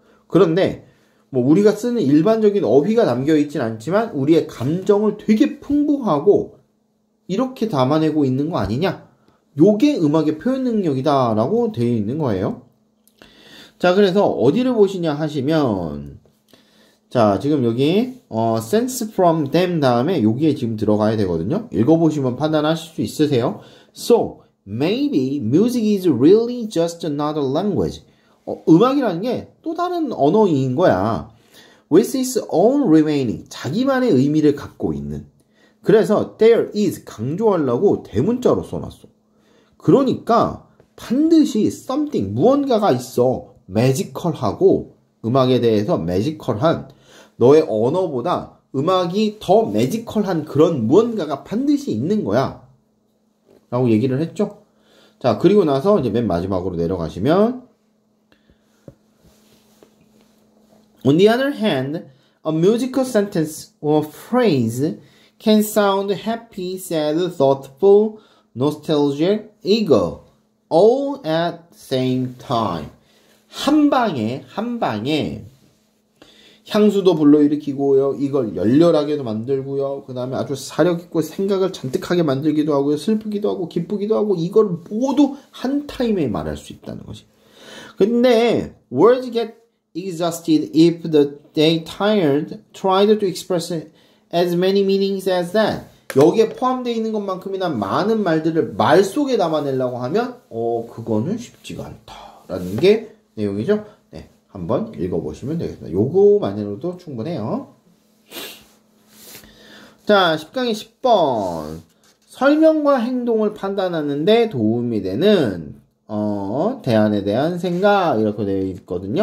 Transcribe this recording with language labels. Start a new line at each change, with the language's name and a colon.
Korean: 그런데, 뭐, 우리가 쓰는 일반적인 어휘가 담겨있진 않지만, 우리의 감정을 되게 풍부하고, 이렇게 담아내고 있는 거 아니냐? 요게 음악의 표현 능력이다라고 되어 있는 거예요. 자, 그래서 어디를 보시냐 하시면, 자, 지금 여기,
English: sense from them
Korean: 다음에 여기에 지금 들어가야 되거든요. 읽어보시면 판단하실 수 있으세요.
English: So, maybe music is really just another language.
Korean: 음악이라는 게 또 다른 언어인 거야.
English: With its own remaining.
Korean: 자기만의 의미를 갖고 있는. 그래서
English: there is
Korean: 강조하려고 대문자로 써놨어. 그러니까 반드시 something 무언가가 있어. 매지컬하고 음악에 대해서 매지컬한 너의 언어보다 음악이 더 매지컬한 그런 무언가가 반드시 있는 거야. 라고 얘기를 했죠. 자, 그리고 나서 이제 맨 마지막으로 내려가시면
English: On the other hand, a musical sentence or phrase can sound happy, sad, thoughtful, nostalgic, eager, all at the same time.
Korean: 한 방에 향수도 불러일으키고요. 이걸 열렬하게도 만들고요. 그 다음에 아주 사력있고 생각을 잔뜩하게 만들기도 하고요. 슬프기도 하고 기쁘기도 하고 이걸 모두 한 타임에 말할 수 있다는 거지. 근데
English: words get exhausted if they tired tried to express as many meanings as that.
Korean: 여기에 포함되어 있는 것만큼이나 많은 말들을 말 속에 담아내려고 하면 그거는 쉽지가 않다라는 게 내용이죠. 네, 한번 읽어보시면 되겠습니다. 요거만으로도 충분해요. 자, 10강의 10번 설명과 행동을 판단하는데 도움이 되는 대안에 대한 생각 이렇게 되어 있거든요.